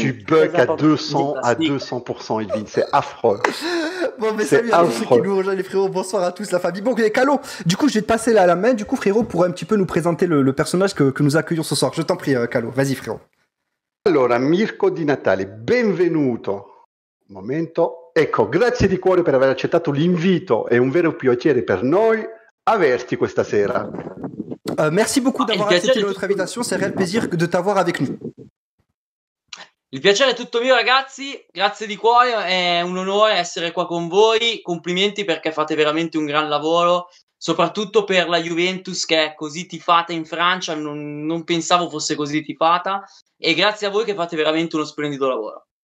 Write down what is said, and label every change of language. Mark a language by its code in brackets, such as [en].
[fr] Tu bugs à 200%, Elvin, c'est affreux. Bon, mais salut à tous ceux qui nous rejoignent les frérots, bonsoir à tous la famille. Bon, Calo, du coup je vais te passer la main, du coup frérot, pour un petit peu nous présenter le personnage que nous accueillons ce soir. Je t'en prie Calo, vas-y frérot. [it] Allora, Mirko Di Natale, benvenuto. Un momento. Ecco, grazie di cuore per aver accettato l'invito, è un vero piacere per noi averti questa sera. [fr] Merci beaucoup d'avoir accepté notre invitation, c'est un réel plaisir de t'avoir avec nous. [it] Il piacere è tutto mio ragazzi, grazie di cuore, è un onore essere qua con voi, complimenti perché fate veramente un gran lavoro, soprattutto per la Juventus che è così tifata in Francia, non pensavo fosse così tifata e grazie a voi che fate veramente uno splendido lavoro.